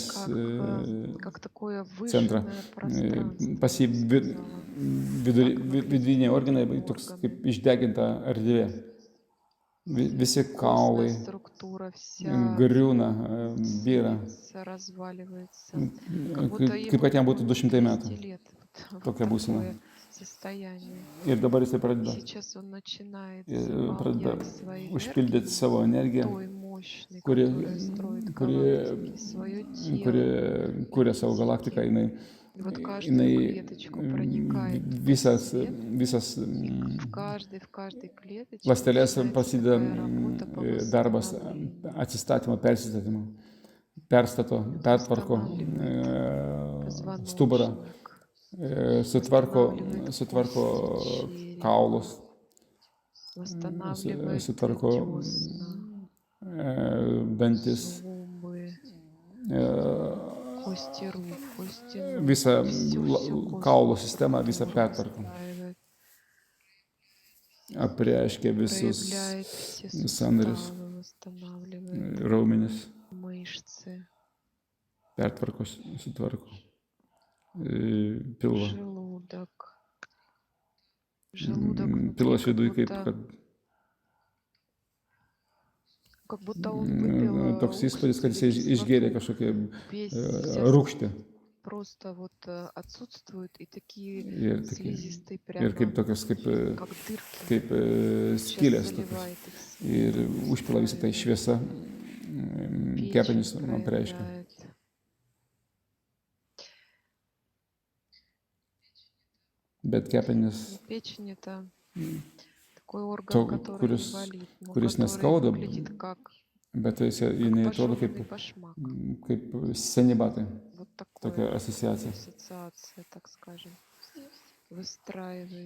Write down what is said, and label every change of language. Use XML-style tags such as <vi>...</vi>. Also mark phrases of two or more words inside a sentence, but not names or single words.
<ru>как такое</ru> <lt>centrą.</lt> <ru>выжженное пространство.</ru> <lt>Pas jį</lt> <ru>я бы сказала.</ru> <lt>viduriniai organai toks kaip išdeginta erdvė. visi</lt> <ru>Костная</ru> <lt>kaulai</lt> <ru>структура вся</ru> <lt>griūna, byra,</lt> <ru>садится, разваливается. Как будто</ru> <lt>kaip</lt> <ru>ему</ru> <lt>kad jam būtų</lt> <ru>ну, 200</ru> <lt>200 metų.</lt> <ru>лет. Вот</ru> <lt>Tokia būsena.</lt> <ru>такое состояние.</ru> <lt>Ir dabar jisai</lt> <ru>И</ru> <lt>pradeda</lt> <ru>сейчас он начинает</ru> <lt>pradeda</lt> <ru>заполнять своей</ru> <lt>užpildyti</lt> <ru>энергией,</ru> <lt>savo energiją,</lt> <ru>той мощной,</ru> <lt>kuri,</lt> <ru>которая строит</ru> <lt>kuri,</lt> <ru>галактики, свое</ru> <lt>kuri</lt> <ru>тело,</ru> <lt>kuria savo galaktiką,</lt> <ru>энергетики. И вот каждую клеточку проникает</ru> <lt>visas,</lt> <ru>свет,</ru> <lt>visas</lt> <ru>и в каждой клеточке</ru> <lt>ląstelės</lt> <ru>начинается</ru> <lt>prasideda</lt> <ru>такая работа по</ru> <lt>darbas</lt> <ru>восстановлению.</ru> <lt>atsistatymo, persistatymo, perstato, pertvarko</lt> <ru>Восстанавливает</ru> <lt>stuburą,</lt> <ru>позвоночник,</ru> <lt>sutvarko</lt> <ru>восстанавливает кости черепа,</ru> <lt>kaulus,</lt> <ru>восстанавливает</ru> <lt>sutvarko</lt> <ru>десна,</ru> <lt>dantis,</lt> <ru>зубы, e, кости рук, кости ног.</ru> <lt>visą</lt> <ru>Все</ru> <lt>kaulų</lt> <ru>костную</ru> <lt>sistemą, visą</lt> <ru>структуру</ru> <lt>pertvarko.</lt> <ru>настраивает,</ru> <lt>Apreiškia visus</lt> <ru>проявляет все</ru> <lt>sąnarius,</lt> <ru>суставы, восстанавливает</ru> <lt>raumenis,</lt> <ru>мышцы,</ru> <lt>pertvarko, sutvarko pilvą.</lt> <ru>желудок. Желудок внутри</ru> <lt>Pilvas viduje</lt> <ru>как будто он выпил</ru> <lt>toks įspūdis, kad</lt> <ru>уксус</ru> <lt>jisai</lt> <ru>или</ru> <lt>išgėrė</lt> <ru>кислоту.</ru> <lt>kažkokią</lt> <ru>Вся</ru> <lt>rūgštį.</lt> <ru>просто вот отсутствуют, и такие</ru> <lt>Ir,</lt> <ru>слизистые</ru> <lt>ir kaip</lt> <ru>прямо</ru> <lt>tokios,</lt> <ru>как дырки.</ru> <lt>kaip</lt> <ru>Сейчас</ru> <lt>skylės tokios.</lt> <ru>заливает их</ru> <lt>Ir</lt> <ru>светом,</ru> <lt>užpila visą tai šviesa, kepenys</lt> <ru>печень</ru> <lt>man pareiškia.</lt> <ru>проявляет.</ru> <lt>Bet kepenys,</lt> <ru>Печень это такой орган,</ru> <lt>to,</lt> <ru>который не болит, но</ru> <lt>kuris</lt> <ru>который</ru> <lt>neskauda,</lt> <ru>выглядит как</ru> <lt>bet jinai atrodo</lt> <ru>пожеванный башмак.</ru> <lt>kaip seni batai.</lt> <ru>Вот</ru> <lt>Tokia</lt> <ru>такая</ru> <lt>asociacija.</lt> <ru>ассоциация, так скажем, выстраивает</ru>